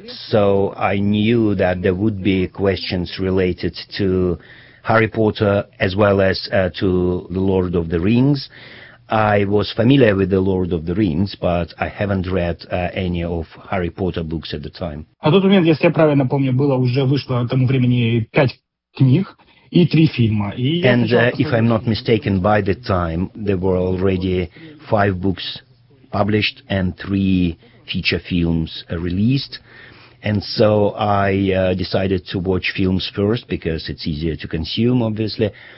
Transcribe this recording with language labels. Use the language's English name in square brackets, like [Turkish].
[English] So I knew that there would be questions related to Harry Potter as well as to The Lord of the Rings. I was familiar with The Lord of the Rings, but I haven't read any of Harry Potter books at the time. [Russian] А тут у меня, если я правильно помню, было уже вышло к тому времени 5 книг и 3 фильма. [English] And if I'm not mistaken, by the time there were already 5 books published and 3 feature films released. And so I decided to watch films first because it's easier to consume, obviously.